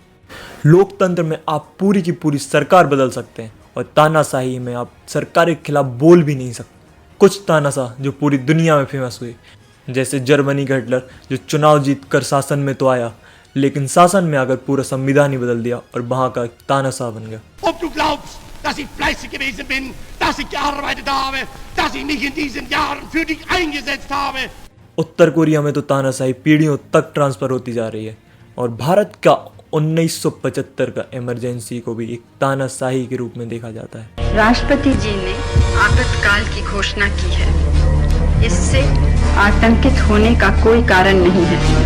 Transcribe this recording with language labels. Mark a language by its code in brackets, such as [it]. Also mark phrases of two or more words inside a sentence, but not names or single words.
[hi] लोकतंत्र में आप पूरी की पूरी सरकार बदल सकते हैं और तानाशाही में आप सरकार के खिलाफ बोल भी नहीं सकते। कुछ तानाशाह जो पूरी दुनिया में फेमस हुए, जैसे जर्मनी का हिटलर, जो चुनाव जीत कर शासन में तो आया, लेकिन शासन में आकर पूरा संविधान ही बदल दिया और वहां का तानाशाह बन गया। [de] Ob du glaubst, dass ich fleißig gewesen bin, dass ich gearbeitet habe, dass ich mich in diesen Jahren für dich eingesetzt habe. [hi] उत्तर कोरिया में तो तानाशाही पीढ़ियों तक ट्रांसफर होती जा रही है और भारत का 1975 का इमरजेंसी को भी एक तानाशाही के रूप में देखा जाता है। राष्ट्रपति जी ने आपातकाल की घोषणा की है। इससे आतंकित होने का कोई कारण नहीं है।